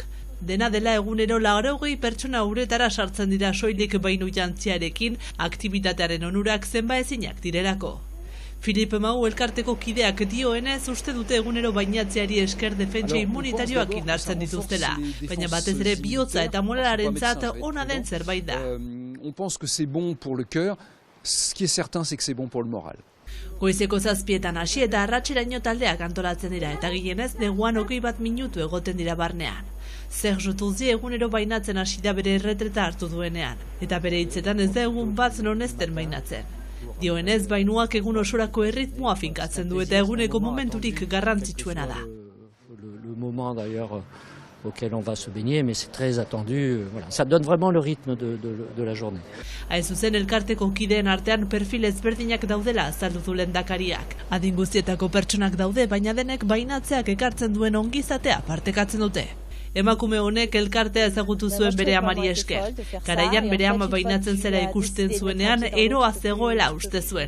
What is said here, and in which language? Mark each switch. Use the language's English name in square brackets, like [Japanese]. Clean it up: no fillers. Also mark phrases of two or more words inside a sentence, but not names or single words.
[Basque] Dena dela egunero 80 pertsona uretara sartzen dira soilik bainu jantziarekin, aktibitatearen onurak zenbaezinak direlako. Filip Mau elkarteko kideak dioenez uste dute egunero bainatzeari esker defentsa immunitarioak indartzen dituztela, baina batez ere bihotza eta moralarentzat ona den zerbait da. [French] On pense que c'est bon pour le cœur, ce qui est certain c'est que c'est bon pour le moral. [Basque] Goizeko 7etan hasi eta arratseraino taldeak antolatzen dira eta gehienez neguan 21 minutu egoten dira barnean. Serge Touzi egunero bainatzen hasi da bere erretreta hartu duenean, eta bere hitzetan ez da egun bat non ez den bainatzen. Dioenez, bainuak egun osorako erritmoa finkatzen du eta eguneko momenturik garrantzitsuena da. [French] Le moment d'ailleurs auquel on va se baigner, mais c'est très attendu. Voilà, ça donne vraiment le rythme de la journée. [Basque] Hain zuzen elkarteko kideen artean perfil ezberdinak daudela azaldu du lehendakariak. Adin guztietako pertsonak daude, baina denek bainatzeak ekartzen duen ongizatea partekatzen dute. Emakume honek elkartea ezagutu zuen bere amari esker. Garaian bere ama bainatzen zera ikusten zuenean eroa zegoela uste zuen.